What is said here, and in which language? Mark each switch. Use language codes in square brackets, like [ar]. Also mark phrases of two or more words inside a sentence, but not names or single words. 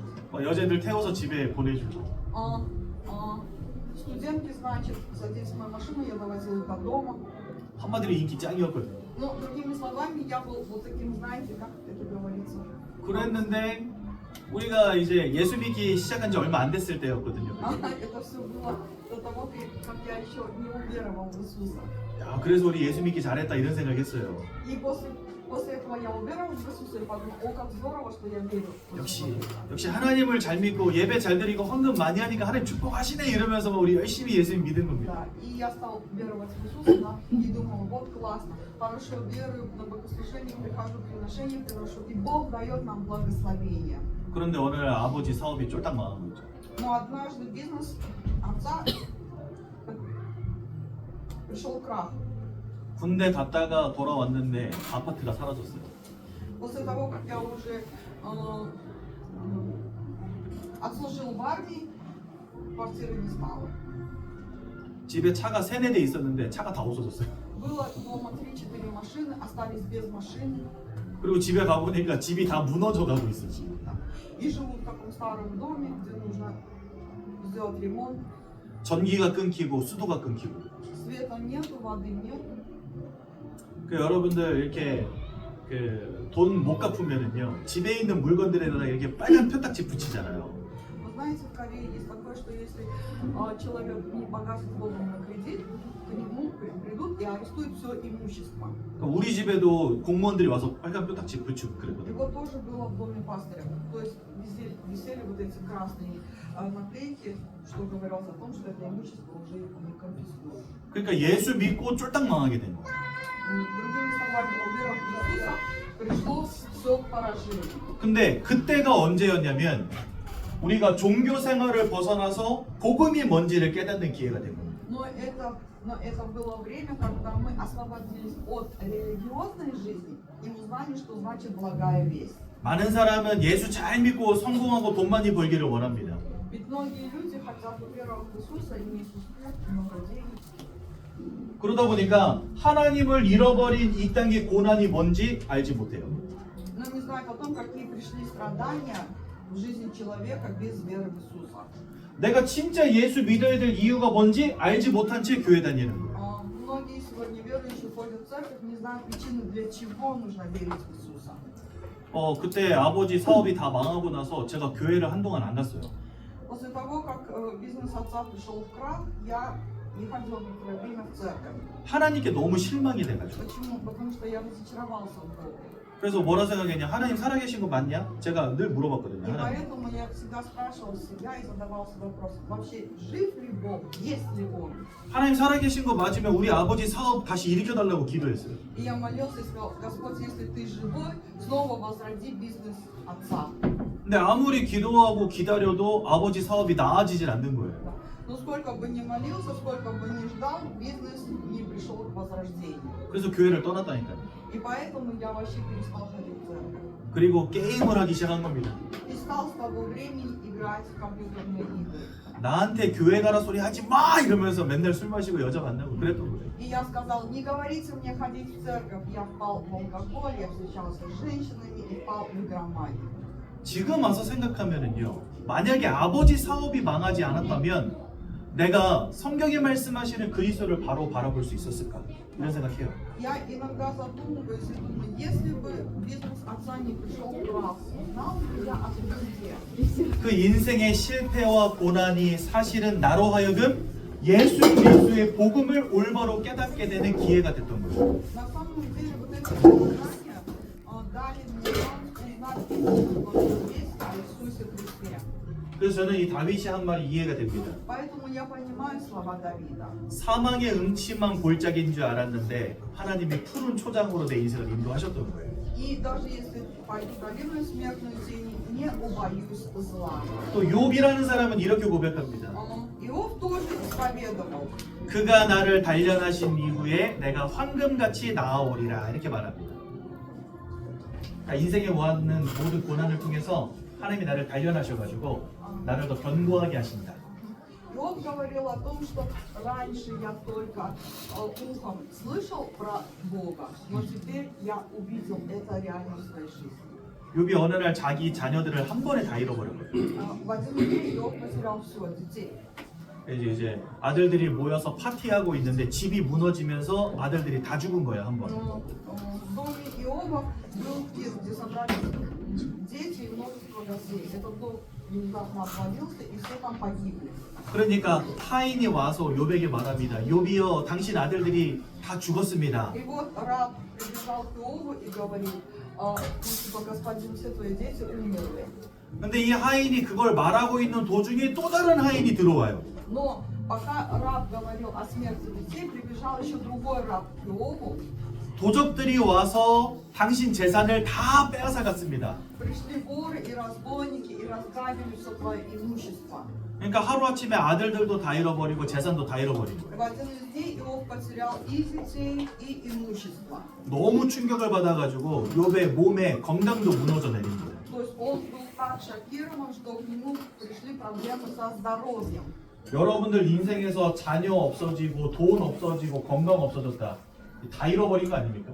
[ko] 막 여자들 태워서 집에 보내주고. [ru] Студентки, значит, садились в мою машину, я довозил их до дома. [ko] 한마디로 인기 짱이었거든요. [ru] Ну, другими словами, я был вот таким, знаете, как это говорится. [ko] 그랬는데 우리가 이제 예수 믿기 시작한 지 얼마 안 됐을 때였거든요. [ru] Это все было до того, как я еще не уверовал в Иисуса. [ko] 야, 그래서 우리 예수 믿기 잘했다 이런 생각했어요. [ru] И после этого я уверовал в Иисуса и подумал, о, как здорово, что я верю в [ko] 역시 [ru] Иисуса. [ko] 하나님을 잘 믿고 예배 잘 드리고 헌금 많이 하니까 하나님 축복하시네 이러면서 우리 열심히 예수 믿는 겁니다. [ru] Да, и я стал веровать в Иисуса, да, и думал, вот классно, хорошо верую, на богослужение прихожу, приношение приношу, и Бог дает нам благословение. [ko] 그런데 어느 날 아버지 사업이 쫄딱 망한 거죠. [ru] Но однажды бизнес отца пришел крах. [ko] 군대 갔다가 돌아왔는데 아파트가 사라졌어요. [ru] После того, как я уже отслужил в армии, квартиры не стало. [ko] 집에 차가 3-4대 있었는데 차가 다 없어졌어요. [ru] Было дома 3-4 машины, остались без машины. [ko] 그리고 집에 가보니까 집이 다 무너져 가고 있어 지금. [ru] И живу в таком старом доме, где нужно сделать ремонт. [ko] 전기가 끊기고 수도가 끊기고. [ru] Света нету, воды нету. [ko] 그 여러분들 이렇게 그 돈 못 갚으면은요 집에 있는 물건들에다가 이렇게 빨간 표딱지 붙이잖아요. [ru] Вы знаете, в Корее есть такое, что если человек не погасит вовремя кредит, к нему придут и арестуют все имущество. [ko] 그러니까 우리 집에도 공무원들이 와서 빨간 표딱지 붙이고 [ru] И [ko] 그랬거든요. [ru] вот тоже было в доме пастыря. То есть везде висели вот эти красные наклейки, что говорилось о том, что это имущество уже не конфискуют. [ko] 그러니까 예수 믿고 쫄딱 망하게 된 거예요. [ru] Другими словами, уверовав в Иисуса, пришло все к поражению. [ko] 근데 그때가 언제였냐면 우리가 종교 생활을 벗어나서 복음이 뭔지를 깨닫는 기회가 된 겁니다. [ru] Но это было время, когда мы освободились от религиозной жизни и узнали, что значит благая весть. [ko] 많은 사람은 예수 잘 믿고 성공하고 돈 많이 벌기를 원합니다. [ru] Ведь многие люди хотят уверовать в Иисуса, иметь успех, много денег. [ko] 그러다 보니까 하나님을 잃어버린 이 땅의 고난이 뭔지 알지 못해요. [ru] Но не знают о том, какие пришли страдания в жизни человека без веры в Иисуса. [ko] 내가 진짜 예수 믿어야 될 이유가 뭔지 알지 못한 채 교회 다니는 거예요. [ru] Многие сегодня верующие ходят в церковь, не знают причины, для чего нужно верить в Иисуса. [ko] 그때 아버지 사업이 다 망하고 나서 제가 교회를 한동안 안 갔어요. [ru] После того, как бизнес отца пришел в крах, я не ходила некоторое время в церковь. [ko] 하나님께 너무 실망이 돼가지고. [ru] Почему? Потому что я разочаровался в Боге. [ko] 그래서 뭐라 생각했냐? 하나님 살아계신 거 맞냐? 제가 늘 물어봤거든요. [ru] И [ko] 하나님. [ru] поэтому я всегда спрашивал себя и задавался вопросом, вообще жив ли Бог, есть ли Он? [ko] 하나님 살아계신 거 맞으면 우리 아버지 사업 다시 일으켜달라고 기도했어요. [ru] И я молился и сказал, Господь, если ты живой, снова возроди бизнес отца. [ko] 근데 아무리 기도하고 기다려도 아버지 사업이 나아지질 않는 거예요. [ru] Но сколько бы ни молился, сколько бы ни ждал, бизнес не пришел к возрождению. [ko] 그래서 교회를 떠났다니까요. [ru] И поэтому я вообще перестал ходить в церковь. [ko] 그리고 게임을 하기 시작한 겁니다. [ru] И стал с того времени играть в компьютерные игры. [ko] 나한테 교회 가라 소리 하지 마! 이러면서 맨날 술 마시고 여자 만나고 그랬던 거예요. [ru] И я сказал, не говорите мне ходить в церковь. Я впал в алкоголь, я встречался с женщинами и впал в игроманию. [ko] 지금 와서 생각하면은요. 만약에 아버지 사업이 망하지 않았다면 내가 성경에 말씀하시는 그리스도를 바로 바라볼 수 있었을까? 이런 생각해요. [ru] Я иногда задумываюсь и думаю, если бы бизнес отца не пришел в крах, знал бы я о Христе. [ko] 그 인생의 실패와 고난이 사실은 나로 하여금 예수 그리스도의 복음을 올바로 깨닫게 되는 기회가 됐던 거예요. [ru] На самом деле вот это испытание дали мне шанс узнать истину, которая есть о Иисусе Христе. [ko] 그래서 저는 이 다윗이 한 말이 이해가 됩니다. [ru] Поэтому я понимаю слова Давида. [ko] 사망의 음침한 골짜기인 줄 알았는데 하나님이 푸른 초장으로 내 인생을 인도하셨던 거예요. [ru] И даже если пойду долину смертную тени, не убоюсь зла. [ko] 또 욥이라는 사람은 이렇게 고백합니다. [ru] Иов тоже исповедовал. [ko] 그가 나를 단련하신 이후에 내가 황금같이 나아오리라 이렇게 말합니다. 그러니까 인생에 오는 모든 고난을 통해서 하나님이 나를 단련하셔가지고 나를 더 견고하게 하신다. [ru] Иов говорил о том, что раньше я только ухом слышал про Бога, но теперь я увидел это реально в своей жизни. [ko] 욥이 어느 날 자기 자녀들을 한 번에 다 잃어버렸거든요. [ru] В один день Иов потерял все, детей. [ko] 이제 아들들이 모여서 파티하고 있는데 집이 무너지면서 아들들이 다 죽은 거예요 한 번. [ru] В доме Иова был пир, где собрались дети и множество гостей. Этот дом внезапно обвалился, и все там погибли. [ko] 그러니까 하인이 와서 욥에게 말합니다. 욥이여, 당신 아들들이 다 죽었습니다. [ru] И вот раб прибежал к Иову и говорит, типа, господин, все твои дети умерли. [ko] 근데 이 하인이 그걸 말하고 있는 도중에 또 다른 하인이 들어와요. [ru] Но пока раб говорил о смерти детей, прибежал еще другой раб к Иову. [ko] 도적들이 와서 당신 재산을 다 빼앗아 갔습니다. [ru] Пришли воры и разбойники и разграбили все твое имущество. [ko] 그러니까 하루아침에 아들들도 다 잃어버리고 재산도 다 잃어버린 거예요. [ru] В один из дней Иов потерял и детей, и имущество. [ko] 너무 충격을 받아가지고 욥의 몸에 건강도 무너져 내립니다. [ru] То есть он был так шокирован, что к нему пришли проблемы со здоровьем. [ko] 여러분들 인생에서 자녀 없어지고 돈 없어지고 건강 없어졌다. 다 잃어버린 거 아닙니까?